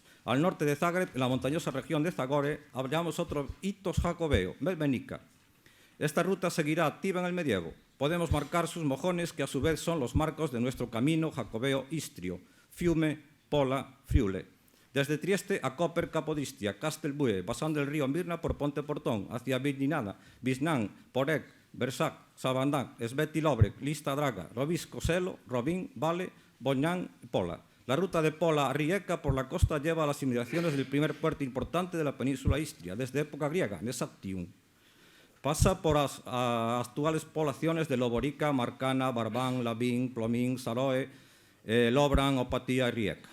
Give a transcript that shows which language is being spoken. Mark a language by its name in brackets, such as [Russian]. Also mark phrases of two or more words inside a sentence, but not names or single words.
[Spanish] Al norte de Zagreb, en la montañosa región de Zagore, hallamos otro hito jacobeo, Bebenica. Esta ruta seguirá activa en el medievo. Podemos marcar sus mojones, que a su vez son los marcos de nuestro camino jacobeo istrio, Fiume, Pola, Friule. Desde Trieste a Koper, Capodistria, Castelbue, pasando el río Mirna por Ponte Portón, hacia Vidinada, Visnán, Porek, Bersac, Sabandán, Sveti Lobrek, Lista Draga, Robisco Selo, Robín, Vale, Boñán y Pola. La ruta de Pola a Rijeka por la costa lleva a las inmediaciones del primer puerto importante de la península istria, desde época griega, Mesactium. Pasa por las actuales poblaciones de Loborica, Marcana, Barbán, Labín, Plomín, Saroe, Lobran, Opatía y Rijeka.